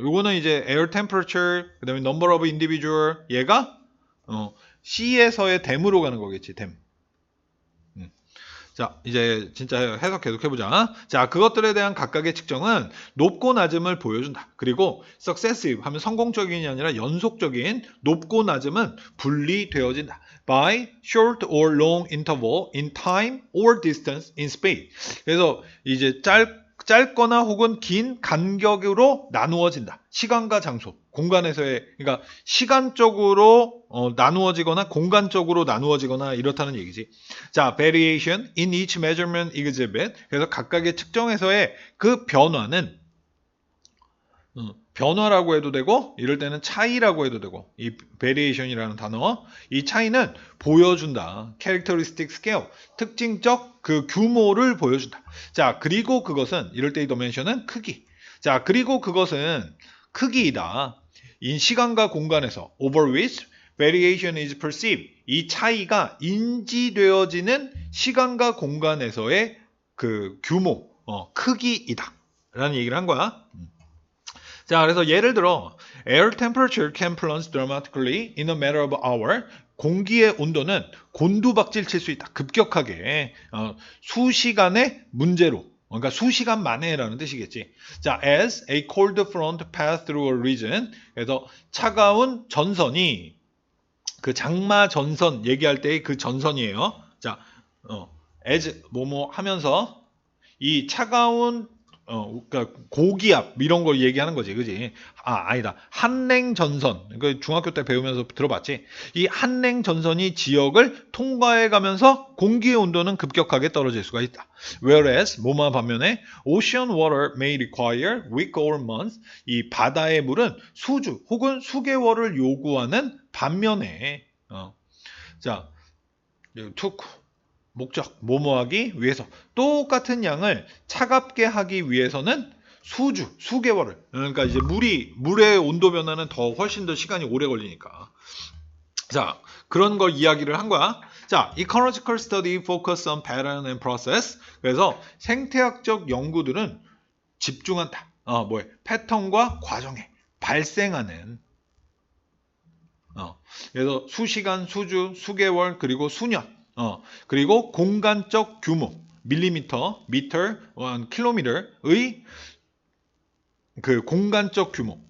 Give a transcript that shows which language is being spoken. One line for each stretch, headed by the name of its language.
Korean: 요거는 이제
English: air temperature,
Korean: 그 다음에
English: number of individual,
Korean: 얘가 C에서의 them으로 가는 거겠지.
English: them.
Korean: 자, 이제 진짜 해석 계속 해보자. 자, 그것들에 대한 각각의 측정은 높고 낮음을 보여준다. 그리고 successive 하면 성공적인이 아니라 연속적인 높고 낮음은 분리되어진다.
English: by short or long interval in time or distance in space.
Korean: 그래서 이제 짧거나 혹은 긴 간격으로 나누어진다. 시간과 장소, 공간에서의, 그러니까 시간적으로 나누어지거나 공간적으로 나누어지거나 이렇다는 얘기지.
English: 자, variation in each measurement exhibit.
Korean: 그래서 각각의 측정에서의 그 변화는 변화라고 해도 되고 이럴 때는 차이라고 해도 되고 이 variation이라는 단어 이 차이는 보여준다.
English: characteristic scale
Korean: 특징적 그 규모를 보여준다. 자, 그리고 그것은 이럴 때의 dimension은 크기. 자, 그리고 그것은 크기이다. 인 시간과 공간에서
English: over which variation is perceived.
Korean: 이 차이가 인지되어지는 시간과 공간에서의 그 규모, 크기이다. 라는 얘기를 한 거야.
English: 자, 그래서 예를 들어 air temperature can plunge dramatically in a matter of hour.
Korean: 공기의 온도는 곤두박질 칠 수 있다. 급격하게 수시간의 문제로. 그러니까 수시간 만에라는 뜻이겠지.
English: 자, as a cold front pass through a region.
Korean: 그래서 차가운 전선이 그 장마 전선 얘기할 때의 그 전선이에요. 자, as 뭐뭐 하면서 이 차가운 그러니까 고기압 이런 걸 얘기하는 거지, 그지? 아니다. 한랭 전선. 그 중학교 때 배우면서 들어봤지. 이 한랭 전선이 지역을 통과해 가면서 공기의 온도는 급격하게 떨어질 수가 있다.
English: Whereas
Korean: 뭐만 반면에
English: ocean water may require week or month.
Korean: 이 바다의 물은 수주 혹은 수개월을 요구하는 반면에 자, 투 목적, 뭐뭐하기 위해서 똑같은 양을 차갑게 하기 위해서는 수개월을. 그러니까 이제 물의 온도 변화는 더 훨씬 더 시간이 오래 걸리니까. 자, 그런 걸 이야기를 한 거야.
English: 자, ecological study focus on pattern and process.
Korean: 그래서 생태학적 연구들은 집중한다. 패턴과 과정에 발생하는 그래서 수시간, 수주, 수개월, 그리고 수년, 그리고 공간적 규모, 밀리미터, 미터, 킬로미터의 그 공간적 규모.